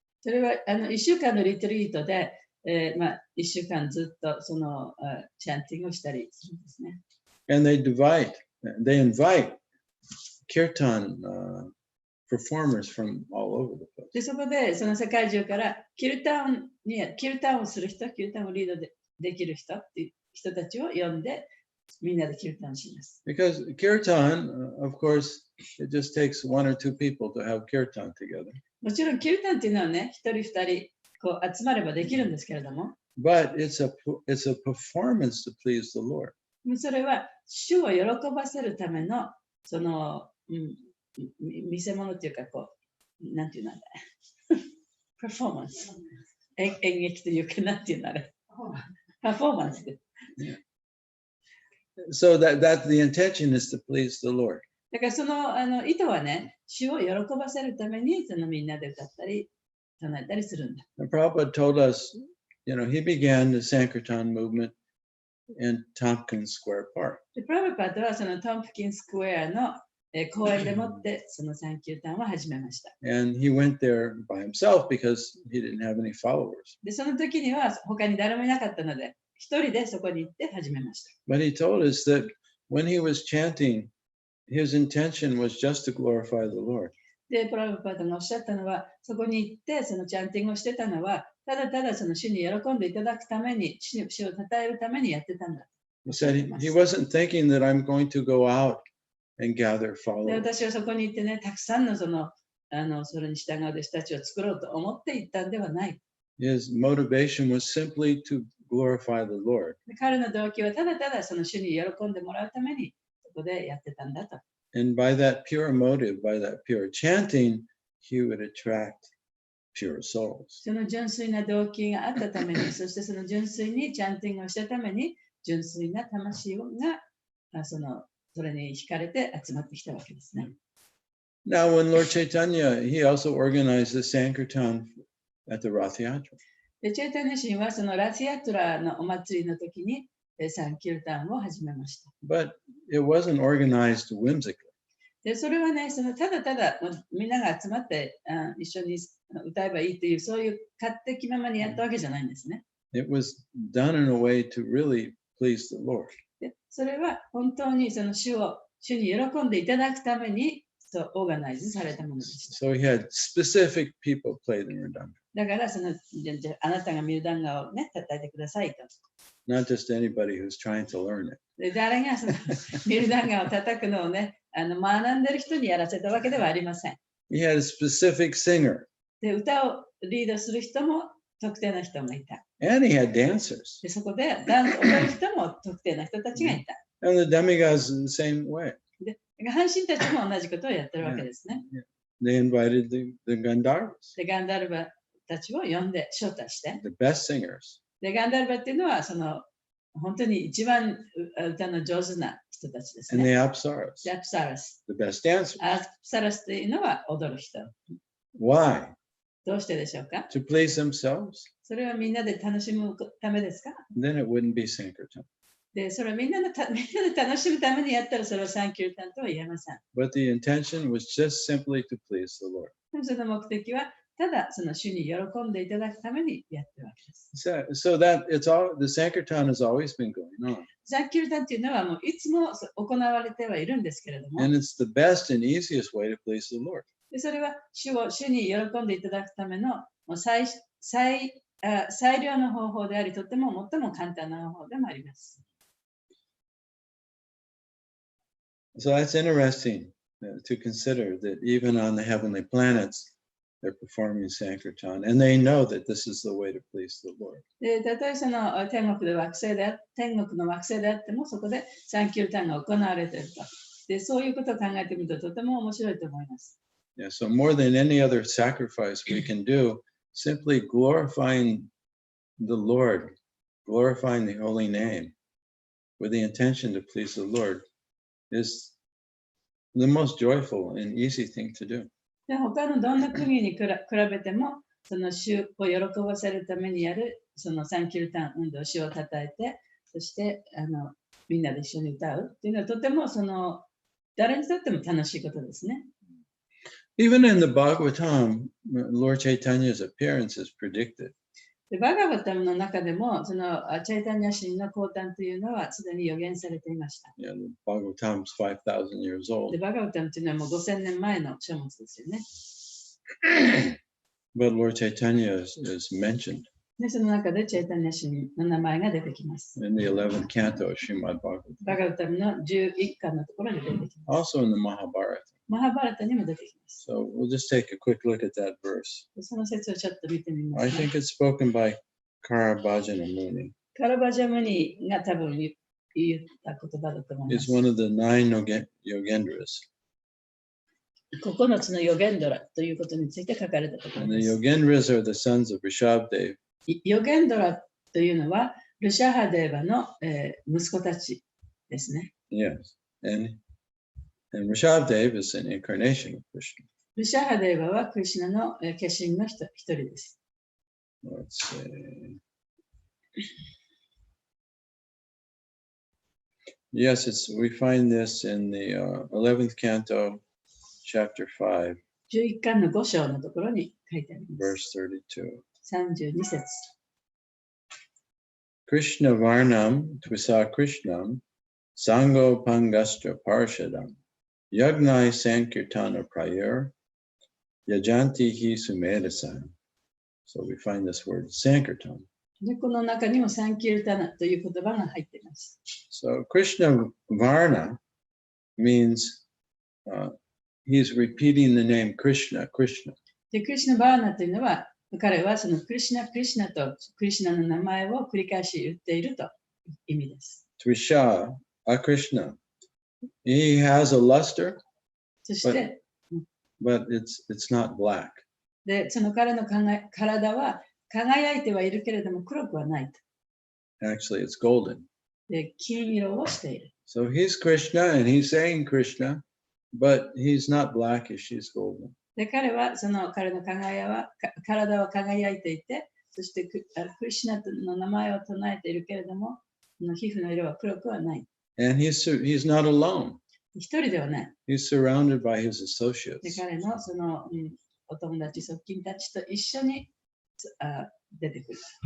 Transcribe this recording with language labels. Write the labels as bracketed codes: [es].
[ja] それは1週間のリトリートで、1週間ずっとそのチャンティングをしたりするんですね。 [en] And they invite kirtan performers from all over the place. [ja] で、そこでその世界中からキルタンをする人、キルタンをリードできる人っていう人たちを呼んで、みんなでキルタンします。 [en] Because kirtan, of course, it just takes one or two people to have kirtan together. [ja] もちろんキルタンっていうのはね、一人二人こう集まればできるんですけれども、 [en] But it's a performance to please the Lord. [ja] それは主を喜ばせるためのその、見せ物っていうかこうなんていうのだパフォーマンス演劇というかなんていうのあれパフォーマンスで。 [en] So that the intention is to please the Lord. [ja] だからその意図はね、主を喜ばせるためにそのみんなで歌ったり唱えたりするんだ。 [en] And Prabhupada told us, he began the Sankirtan movement in Tompkins Square Park. [ja] でプラブパートはそのトンプキンスクエアの公園でもってそのサンキュータンを始めました。 [en] And he went there by himself because he didn't have any followers. [ja] で、その時には他に誰もいなかったので、一人でそこに行って始めました。 [en] But he told us that when he was chanting, his intention was just to glorify the Lord. [ja] で、プラブパートがおっしゃったのは、そこに行ってそのチャンティングをしてたのは、ただただその主に喜んでいただくために、主を称えるためにやってたんだ。 [en] He said he wasn't thinking that I'm going to go out and gather [ja] で、 [en] followers. [ja] 私はそこに行ってね、たくさんのそれに従う弟子たちを作ろうと思って行ったんではない。 [en] His motivation was simply to glorify the Lord. [ja] で彼の動機はただただその主に喜んでもらうためにそこでやってたんだと。 [en] And by that pure motive, by that pure chanting, he would attract pure souls. [ja] その純粋な動機があったために、そしてその純粋にチャンティングをしたために、純粋な魂がそれに惹かれて集まってきたわけですね。 [en] Now, when Lord Chaitanya, he also organized the Sankirtan at the Rath Yatra. [ja] で、チェイタニャ神はそのラスヤトラのお祭りの時にサンキルタンを始めました。 [en] But it wasn't organized whimsically. [ja] で、それはね、ただただみんなが集まって一緒に歌えばいいという、そういう勝手気ままにやったわけじゃないんですね。 [en] It was done in a way to really please the Lord. [ja] で、それは本当にその主に喜んでいただくためにオーガナイズされたものでした。 [en] So he had specific people play the mridanga. [ja] だからあなたがミルダンガをね、叩いてくださいと。 [en] Not just anybody who's trying to learn it. [ja] で、誰がそのミルダンガを叩くのをね、学んでる人にやらせたわけではありません。 [en] He had a specific singer. [ja] で、歌をリードする人も特定な人がいた。 [en] And he had dancers. [ja] で、そこで踊る人も特定な人たちがいた。 [en] And the demigods in the same way. [ja] で、半身たちも同じことをやってるわけですね。 [en] They invited the Gandharvas, [ja] で、ガンダルバたちを呼んで招待して。 [en] the best singers. [ja] で、ガンダルバっていうのは本当に一番歌の上手な人たちです [en] And the [ja] ね。 [en] Apsaras, [ja] で、アプサラス。 [en] the best dancers. [ja] アプサラスというのは踊る人。 [en] Why? [ja] どうしてでしょうか？ [en] To please themselves? [ja] それはみんなで楽しむためですか？ [en] Then it wouldn't be Sankirtan. [ja] で、それはみんなで楽しむためにやったらそれはサンキュータンとは言えません。 [en] But the intention was just simply to please the Lord. [ja] でもその目的はただその主に喜んでいただくためにやってるわけです。 [en] So that the Sankirtan has always been going on. [ja] サンキュータンっていうのはもういつも行われてはいるんですけれども、 [en] And it's the best and easiest way to please the Lord. [ja] でそれは主に喜んでいただくためのもう最良の方法であり、とても最も簡単な方法でもあります。 [en] So that's interesting to consider that even on the heavenly planets, they're performing Sankirtan, and they know that this is the way to please the Lord. [ja] で、たとえその天国の惑星であってもそこでサンキュータンが行われていると。で、そういうことを考えてみるととても面白いと思います。 [en] Yeah, so more than any other sacrifice we can do, simply glorifying the Lord, glorifying the holy name with the intention to please the Lord is the most joyful and easy thing to do. [ja] で、他のどんな国に比べても、その主を喜ばせるためにやる、そのサンキルタン運動、主をたたえて、そしてみんなで一緒に歌うっていうのはとても誰にとっても楽しいことですね。 [en] Even in the Bhagavatam, Lord Chaitanya's appearance is predicted. [ja] でバガバタムの中でも、そのチャイタニャ神の降誕というのはすでに予言されていました。 [en] Yeah, the Bhagavatam's 5,000 years old. [ja] でバガバタムというのはもう5000年前の書物ですよね。 [en] But Lord Chaitanya is mentioned [ja] で、その中でチャイタニャ神の名前が出てきます。 [en] in the 11th canto of Srimad [ja] バ [en] Bhagavatam. [ja] ガバタムの11巻のところに出てきます。 [en] Also in the Mahabharata. [ja] マハバラタにも出てきます。 [en] So we'll just take a quick look at that verse. [ja] その説をちょっと見てみま [en] I [ja] す、ね。 [en] think it's spoken by Karabhajana Muni. [ja] カラバジャムニが多分言った言葉だと思いま [en] It's [ja] す。 [en] one of the 9 Yogendras. [ja] 9つのヨゲンドラということについて書かれたところ [en] And [ja] で [en] the [ja] す。 [en] Yogendras are the sons of Rishabdev. [ja] ヨゲンドラというのはルシャハデーバの、息子たちですね。 [en] Yes. And Rishabdev is an incarnation of Krishna. [ja] ルシャハデーバはクリシュナの、化身の一人です。 [en] Let's see. Yes, we find this in the 11th canto, chapter 5, [ja] 11巻の5章のところに書いてあります。 [en] verse 32. [ja] 32節。 [sa] Krishna Varnam Tvisa Krishnam Sango Pangastra Parshadam Yagnai Sankirtana Prayer Yajanti Hi Sumedasan. [en] So we find this word Sankirtan. [ja] で、この中にもサンキルタナという言葉が入っています。 [en] So Krishna Varna means he's repeating the name Krishna, Krishna. [ja] で、クリシュナバーナというのは、彼はそのクリシュナとクリシュナの名前を繰り返し言っているという意味です。 [en] Tvisha, Krishna. He has a luster, [ja] そして、 [en] but it's not black. [ja] で、その彼の体は輝いてはいるけれども黒くはないと。 [en] Actually, it's golden. [ja] で、金色をしている。 [en] So he's Krishna and he's saying Krishna, but he's not blackish, he's golden. [ja] で、彼の体は輝いていて、そしてクリシュナの名前を唱えているけれども、皮膚の色は黒くはない。 [en] And he's not alone. [ja] 一人ではない。 [en] He's surrounded by his [ja] で、 [en] associates. [ja] 彼のその、お友達、側近たちと一緒に出てくる。